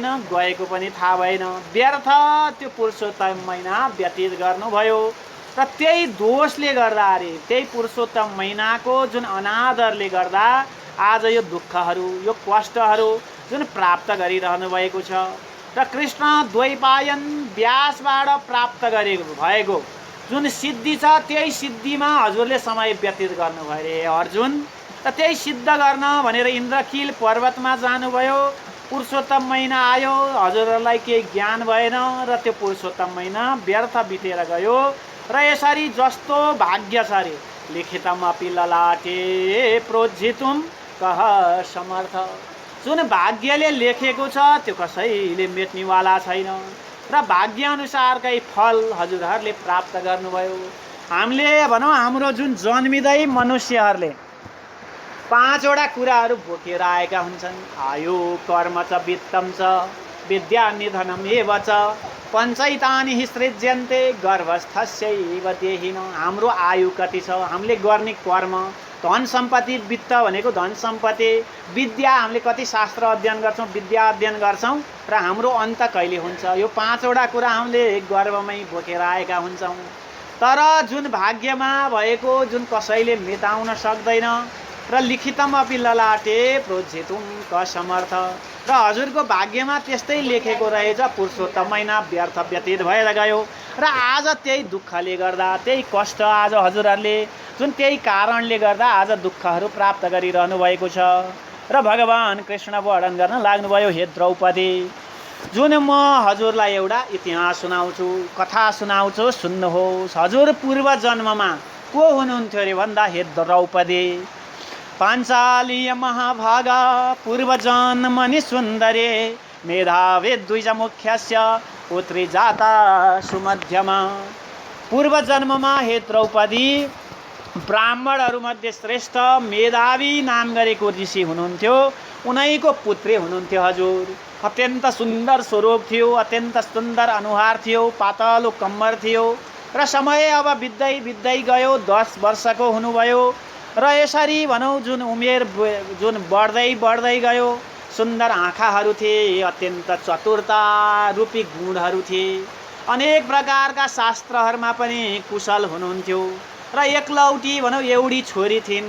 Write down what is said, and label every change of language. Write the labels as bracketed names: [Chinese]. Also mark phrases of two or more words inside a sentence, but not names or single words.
[Nepali] गएको पनि थाहा भएन, व्यर्थ त्यो पुरुषोत्तम महिना व्यतीत गर्नुभयो र त्यही दोषले गर्दा अरे त्यही पुरुषोत्तम महिनाको जुन अनादरले गर्दा आज यो दुःखहरू यो कष्टहरू जुन प्राप्त गरिरहनु भएको छ र कृष्ण द्वैपायन व्यासबाट प्राप्त गरेको भएको जुन सिद्धि छ त्यही सिद्धिमा हजुरले समय व्यतीत गर्नुभयो अरे अर्जुन र त्यही सिद्ध गर्न भनेर इन्द्रकील पर्वतमा जानुभयो। पुरुषोत्तम महिना आयो, हजुरहरूलाई केही ज्ञान भएन र त्यो पुरुषोत्तम महिना व्यर्थ बितेर गयो र यसरी जस्तो भाग्य छ अरे [Sanskrit] लिखितमपि ललाटे प्रोज्झितुम कह समर्थ, [Nepali] जुन भाग्यले लेखेको छ त्यो कसैले मेट्नेवाला छैन र भाग्यअनुसारकै फल हजुरहरूले प्राप्त गर्नुभयो। हामीले भनौँ हाम्रो जुन जन्मिँदै मनुष्यहरूले 5 वटा कुराहरू बोकेर आएका हुन्छन्। [Sanskrit] आयु कर्म च वित्तम च विद्या निधनम एव च पञ्चैतानि हि सृज्यन्ते गर्भस्थस्यैव देहिनो। [Nepali] हाम्रो आयु कति छ, हामीले गर्ने कर्म, धन सम्पत्ति, वित्त भनेको धन सम्पत्ति, विद्या हामीले कति शास्त्र अध्ययन गर्छौँ, विद्या अध्ययन गर्छौँ र हाम्रो अन्त कहिले हुन्छ, यो 5 वटा कुरा हामीले गर्भमै बोकेर आएका हुन्छौँ। तर जुन भाग्यमा भएको जुन कसैले मेटाउन सक्दैन र [Sanskrit] लिखितम अपि ललाटे प्रोज्झितुम क समर्थ, [Nepali] र हजुरको भाग्यमा त्यस्तै लेखेको रहेछ, पुरुषोत्तम महिना व्यर्थ व्यतीत भएर गयो र आज त्यही दुःखले गर्दा त्यही कष्ट आज हजुरहरूले जुन त्यही कारणले गर्दा आज दुःखहरू प्राप्त गरिरहनु भएको छ र भगवान कृष्ण वर्णन गर्न लाग्नुभयो। हे द्रौपदी, जुन म हजुरलाई एउटा इतिहास सुनाउँछु, कथा सुनाउँछु, सुन्नुहोस्। हजुर पूर्व जन्ममा को हुनुहुन्थ्यो अरे भन्दा हे द्रौपदी, [Sanskrit] पाञ्चालीय महाभागा पूर्व जन्मनि सुन्दरे मेधावे द्विज मुख्यस्य पुत्री जाता सुमध्यमा। [Nepali] पूर्व जन्ममा हे द्रौपदी ब्राह्मणहरूमध्ये श्रेष्ठ मेधावी नाम गरेको ऋषि हुनुहुन्थ्यो, उनैको पुत्री हुनुहुन्थ्यो हजुर। अत्यन्त सुन्दर स्वरूप थियो, अत्यन्त सुन्दर अनुहार थियो, पातलो कम्मर थियो र समय अब बित्दै बित्दै गयो, 10 वर्षको हुनुभयो र यसरी भनौँ जुन उमेर जुन बढ्दै बढ्दै गयो, सुन्दर आँखाहरू थिए, अत्यन्त चतुरता रूपी गुणहरू थिए, अनेक प्रकारका शास्त्रहरूमा पनि कुशल हुनुहुन्थ्यो र एकलौटी भनौँ एउटी छोरी थिइन्।